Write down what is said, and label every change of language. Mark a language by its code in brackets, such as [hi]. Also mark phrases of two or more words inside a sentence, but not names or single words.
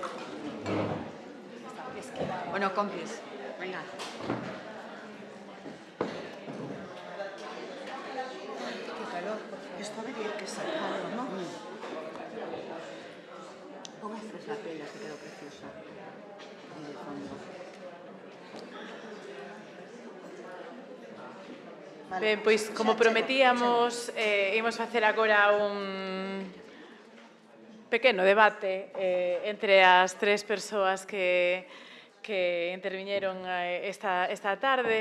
[es] Bueno, compis, venga. Que calor, por favor. Esto habría que sacarlo, ¿no? Ponga esta pela que quedó preciosa. En el fondo. [gl] Ben, pois, como prometíamos, imos facer agora un pequeno debate entre as tres persoas que interviñeron esta tarde.